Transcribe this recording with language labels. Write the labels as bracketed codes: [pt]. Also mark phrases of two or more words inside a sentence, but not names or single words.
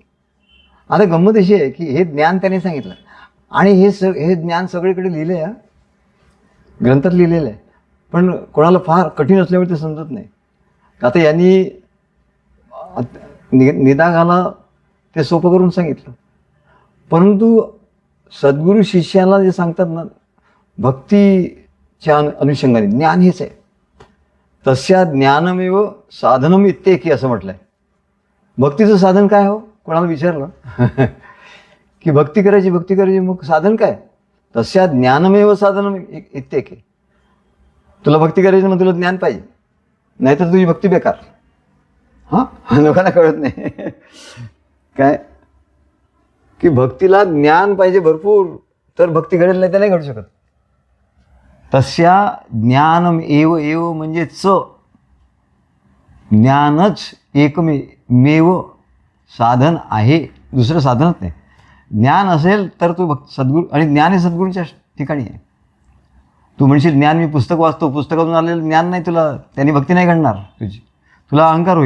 [mr] आता गंमत अशी आहे की हे ज्ञान त्याने सांगितलं आणि हे ज्ञान सगळीकडे लिहिलं आहे, ग्रंथात लिहिलेलं आहे, पण कोणाला फार कठीण असल्यामुळे ते समजत नाही. आता यांनी निदाघाला ते सोपं करून सांगितलं, परंतु सद्गुरू शिष्याला जे सांगतात ना, भक्तीच्या अनुषंगाने ज्ञान हेच आहे. [sa] तस्या ज्ञानमेव साधनम इत्येकी [mr] असं म्हटलं आहे. भक्तीचं साधन काय हो, कोणाला विचारलं की भक्ती करायची मग साधन काय? [sa] तस्या ज्ञानमेव साधनम इत्येकी. [mr] तुला भक्ती करायची मग तुला ज्ञान पाहिजे, नाहीतर तुझी भक्ती बेकार. हां, लोकांना कळत नाही काय की भक्तीला ज्ञान पाहिजे भरपूर, तर भक्ती घडेल, नाही तर नाही घडू शकत. [sa] तस्या ज्ञानम एव [mr] म्हणजे ज्ञानच एकमेव साधन आहे, दुसरं साधनच नाही. ज्ञान असेल तर तू सद्गुरू, आणि ज्ञान हे सद्गुरूंच्या ठिकाणी आहे. तू म्हणशील ज्ञान मी पुस्तक वाचतो, पुस्तकातून आलेलं ज्ञान नाही तुला, त्यांनी भक्ती नाही घडणार तुझी, तुला अहंकार होईल.